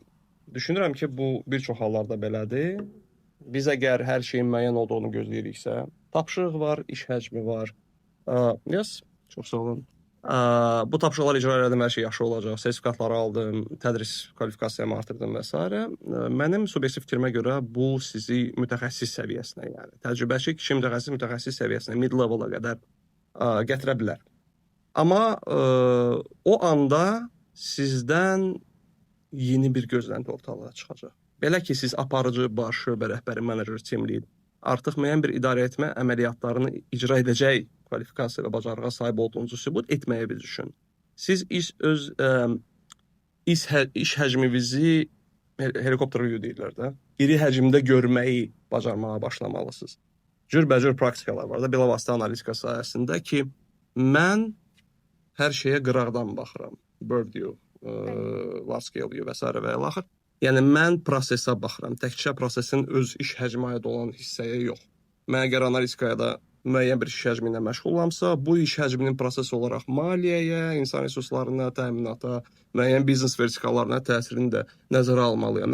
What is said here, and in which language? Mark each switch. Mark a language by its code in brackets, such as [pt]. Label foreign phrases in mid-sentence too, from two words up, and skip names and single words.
[az] Düşünürəm ki, bu bir çox hallarda belədir. Biz əgər hər şeyin müəyyən olduğunu gözləyiriksə, tapşırıq var, iş həcmi var. Yes, çox sağ olun. Bu tapşırıqları icra elədim, hər şey yaxşı olacaq. Sertifikatları aldım, tədris kvalifikasiyamı artırdım və s. Mənim subyektiv fikrimə görə bu sizi mütəxəssis səviyyəsinə, yəni təcrübəçi kişi mütəxəssis səviyyəsinə, mid-level-a qədər gətirə bilər. Amma o anda sizdən yeni bir gözlənti ortalığa çıxacaq. Belə ki, siz aparıcı, baş şöbə rəhbəri, menecer, [en] team lead [az] artıq müəyyən bir idarəetmə əməliyyatlarını icra edəcək kvalifikasiya və bacarığa sahib olduğunuzu sübut etməyə bir düşün. Siz öz iş həcminizi [en] helikopter view [az] deyirlər də, iri həcmdə görməyi bacarmağa başlamalısınız. Cürbəcür praktikalar var da bilavasitə analitika sahəsində ki, mən hər şeyə qıraqdan baxıram. [en] Bird view, large scale view və s. və ilaxır. [az] Yəni, mən prosesə baxıram. Təkcə prosesin öz iş həcmi aid olan hissəyə yox. Mən əgər analitikaya da müəyyən bir iş həcmi ilə məşğullamsa, bu iş həcminin proses olaraq maliyyəyə, insan resurslarına, təminata, müəyyən biznes vertikallarına təsirini də nəzərə almalıyam.